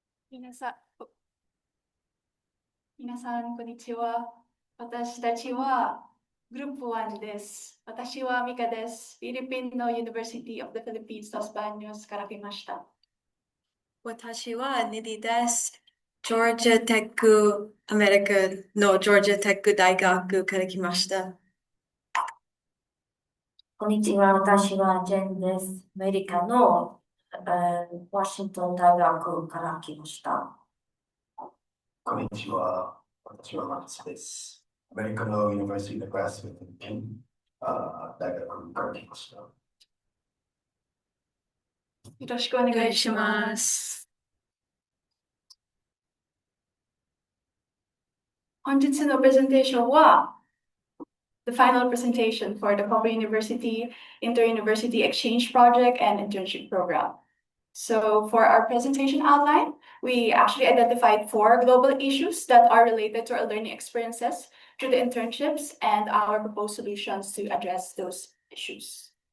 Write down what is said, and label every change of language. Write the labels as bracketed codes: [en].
[ja] 皆さん、皆さん、こんにちは。私たちはグループ1です。私はミカです。フィリピンの University of the Philippines Los Bañosから来ました。私はニディです。ジョージアテックアメリカのジョージアテック大学から来ました。こんにちは。私はジェンです。アメリカの、ワシントン大学から来ました。こんにちは。私はマックスです。アメリカの University of Nebraska 大学から来ました。よろしくお願いします。本日のプレゼンテーションは [en] the final presentation for the Kobe University Inter-University Exchange Project and Internship Program. So for our presentation outline, we actually identified 4 global issues that are related to our learning experiences through the internships and our proposed solutions to address those issues.